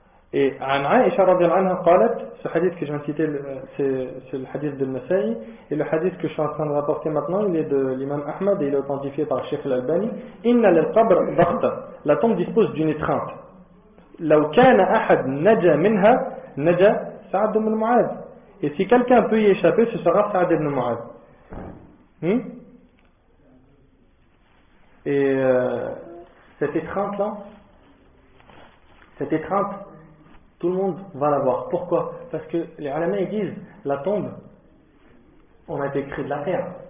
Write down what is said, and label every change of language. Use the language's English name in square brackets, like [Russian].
[French] Et [Arabic] عن عائشة رضي الله عنها قالت, [French] ce hadith que je viens de citer, c'est le hadith de Nasa'i, et le hadith que je suis en train de rapporter maintenant, il est de l'imam Ahmad et il est authentifié par Sheikh al-Albani. [Arabic] Inna lil-qabr daghta, [French] la tombe dispose d'une étreinte. [Arabic] لو كان أحد نجا منها نجا سعد بن معاذ. [French] Et si quelqu'un peut y échapper, ce sera Sa'd ibn Mu'adh. Et cette étreinte-là, tout le monde va la voir. Pourquoi? Parce que les ulama ils disent, la tombe, on a été créé de la terre.